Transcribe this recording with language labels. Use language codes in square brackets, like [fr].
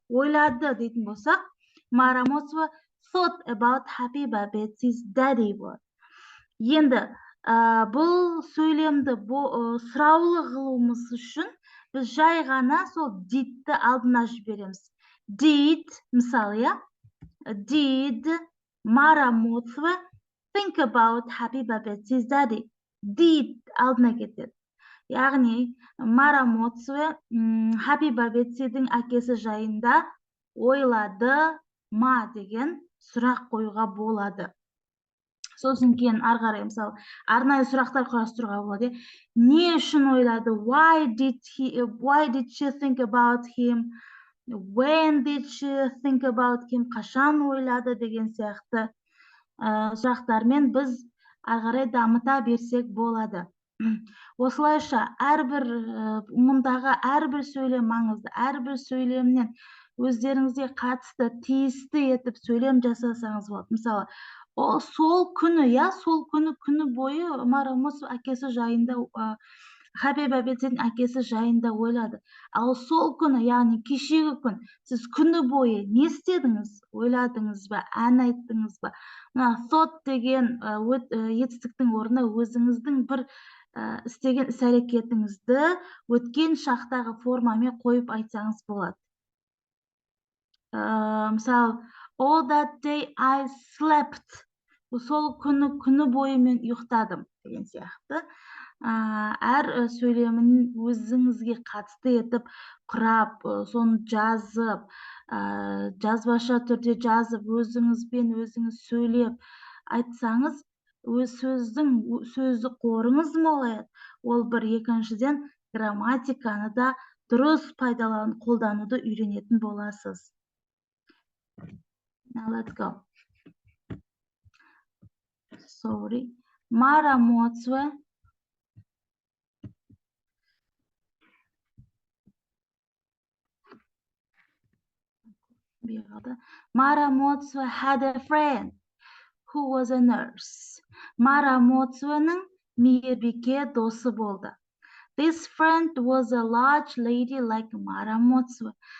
[kk] Ойлады дейтін болсақ, Мара Моцве [en] thought about Happy Babette's daddy [kk] болады. Енді бұл сөйлемді сұраулы қылуымыз үшін біз жай ғана сол did'ті алдына жібереміз. [en] Did, мысалы, did Mara Motzwe think about Happy Babette's daddy? [kk] Did алдына кетеді. Яғни, Мара Моцве Happy Babette'дің әкесі жайында ойлады ма деген сұрақ қоюға болады. Сосын кейін ары қарай, мысалы, арнайы сұрақтар құрастыруға болады. Не үшін ойлады? [en] Why did she think about him? When did she think about him? [kk] Қашан ойлады деген сияқты сұрақтармен біз ары қарай дамыта берсек болады. Осылайша мұндағы әрбір сөйлем маңызды, әрбір сөйлемнен өздеріңізге қатысты, тиісті етіп сөйлем жасасаңыз болады. Мысалы, сол күні бойы Мара Моцве әкесі жайында, Happy Babette'дің әкесі жайында ойлады. Ал сол күні, яғни кешегі күн, сіз күні бойы не істедіңіз? Ойладыңыз ба? Ән айттыңыз ба? Thought деген етістіктің орнына өзіңіздің бір істеген іс-әрекетіңізді өткен шақтағы формамен қойып айтсаңыз болады. [en] Мысалы, all that day I slept. [kk] Сол күні бойы мен ұйықтадым деген сияқты. Әр сөйлемін өзіңізге қатысты етіп құрап, соны жазып, жазбаша түрде жазып, өзіңізбен өзіңіз сөйлеп айтсаңыз, өз сөздің сөздік қорыңыз молаяды. Ол бір, екіншіден грамматиканы да дұрыс қолдануды үйренетін боласыз. [en] Now let's go. Sorry. Марамоцве. Марамоцве had a friend who was a nurse. [kk] Марамоцвенің мейірбике досы болды. [en] This friend was a large lady like Марамоцве.